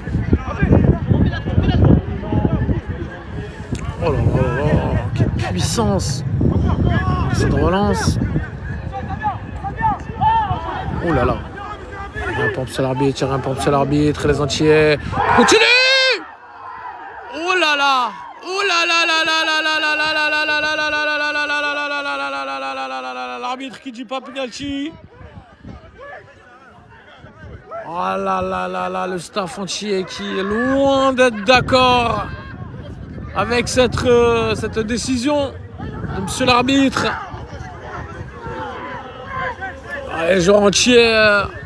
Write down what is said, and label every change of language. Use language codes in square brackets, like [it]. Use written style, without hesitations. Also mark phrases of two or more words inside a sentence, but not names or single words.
[fr] Oh là là, quelle puissance cette relance. Oh là là. Un pompe sur l'arbitre, un pompe sur l'arbitre, les Antillais. Continue! Oh là là! Oh là là là là là là là là là là là là là là là là. L'arbitre qui dit pas penalty. Oh là là là là, le staff entier qui est loin d'être d'accord avec cette décision de monsieur l'arbitre. Les joueurs entiers.